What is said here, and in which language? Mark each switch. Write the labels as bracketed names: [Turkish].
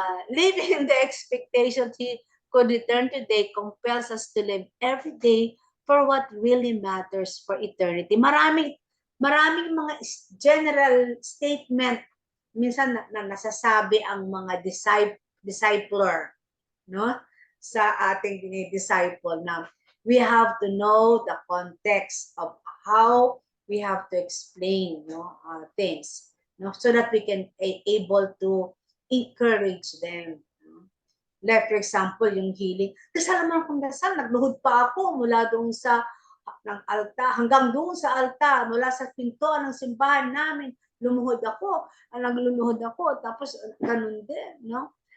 [English] Living in the expectation He could return today compels us to live every day for what really matters for eternity. [Filipino] Maraming mga general statement minsan na nasasabi ang mga discipler, no? Sa ating [English] disciple na we have to know the context of how we have to explain, things, no? So that we can able to encourage them. Like for example, yung healing. [Filipino] Dasal naman akong dasal, nagluhod pa ako mula doon sa ng alta, hanggang doon sa alta, mula sa pinto ng simbahan namin, lumuhod ako, nagluluhod ako, tapos ganun din, no?